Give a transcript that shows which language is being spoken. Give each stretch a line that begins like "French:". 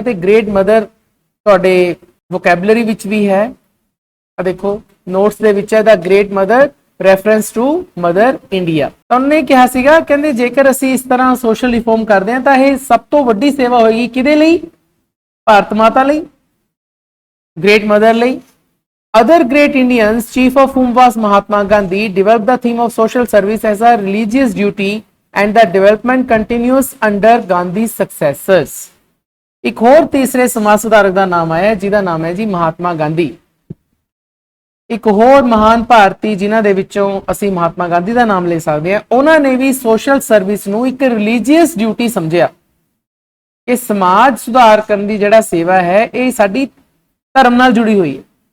Punjabi: ਤੇ great mother ਤੁਹਾਡੇ vocabulary ਵਿੱਚ ਵੀ ਹੈ, ਆ ਦੇਖੋ ਨੋਟਸ ਦੇ ਵਿੱਚ ਹੈ,
English: The great mother reference to mother India.
Punjabi: ਤਾਂ ਉਹਨੇ ਕਿਹਾ ਸੀਗਾ ਕਹਿੰਦੇ ਜੇਕਰ ਅਸੀਂ ਇਸ ਤਰ੍ਹਾਂ ਸੋਸ਼ਲ ਰਿਫਾਰਮ ਕਰਦੇ ਹਾਂ ਤਾਂ ਇਹ ਸਭ ਤੋਂ ਵੱਡੀ ਸੇਵਾ ਹੋਏਗੀ ਕਿਹਦੇ ਲਈ? ਭਾਰਤ ਮਾਤਾ ਲਈ, great mother ਲਈ।
English: Other great Indians, chief of whom was Mahatma Gandhi, developed the theme of social service as a religious duty and the development continues under Gandhi's successors।
Punjabi: ਇੱਕ ਹੋਰ ਤੀਸਰੇ ਸਮਾਜ ਸੁਧਾਰਕ ਦਾ ਨਾਮ ਆਇਆ ਜਿਹਦਾ ਨਾਮ ਹੈ ਜੀ ਮਹਾਤਮਾ ਗਾਂਧੀ। ਇੱਕ ਹੋਰ ਮਹਾਨ ਭਾਰਤੀ ਜਿਨ੍ਹਾਂ ਦੇ ਵਿੱਚੋਂ ਅਸੀਂ ਮਹਾਤਮਾ ਗਾਂਧੀ ਦਾ ਨਾਮ ਲੈ ਸਕਦੇ ਹਾਂ। ਉਹਨਾਂ ਨੇ ਵੀ ਸੋਸ਼ਲ ਸਰਵਿਸ ਨੂੰ ਇੱਕ ਰਿਲੀਜੀਅਸ ਡਿਊਟੀ ਸਮਝਿਆ ਕਿ ਸਮਾਜ ਸੁਧਾਰ ਕਰਨ ਦੀ ਜਿਹੜਾ ਸੇਵਾ ਹੈ ਇਹ ਸਾਡੀ ਧਰਮ ਨਾਲ ਜੁੜੀ ਹੋਈ ਹੈ।